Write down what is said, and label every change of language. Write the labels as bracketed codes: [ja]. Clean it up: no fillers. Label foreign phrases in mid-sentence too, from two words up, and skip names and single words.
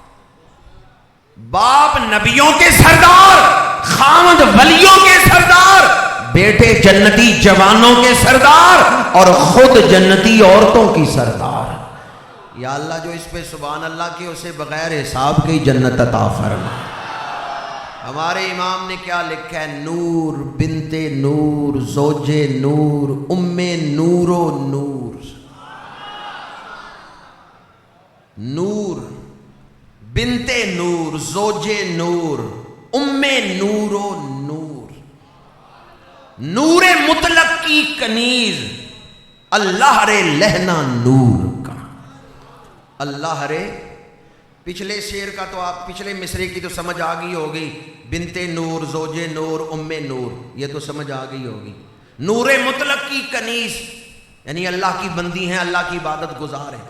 [ur] باپ نبیوں کے سردار، خامد ولیوں کے سردار، بیٹے جنتی جوانوں کے سردار، اور خود جنتی عورتوں کی سردار. یا اللہ جو اس پہ [ar] سبحان اللہ [ur] کی اسے بغیر حساب کی جنت عطا فرما. ہمارے امام نے کیا لکھا ہے؟ نور بنت نور زوج نور ام نور و نور. نور بنت نور زوج نور ام نور و نور. نور مطلق کی کنیز، اللہ رے لہنا نور کا. اللہ رے پچھلے شعر کا تو آپ پچھلے مصرے کی تو سمجھ آ گئی ہوگی. بنت نور زوج نور ام نور، یہ تو سمجھ آ گئی ہوگی. نور مطلق کی کنیز یعنی اللہ کی بندی ہیں، اللہ کی عبادت گزار ہیں.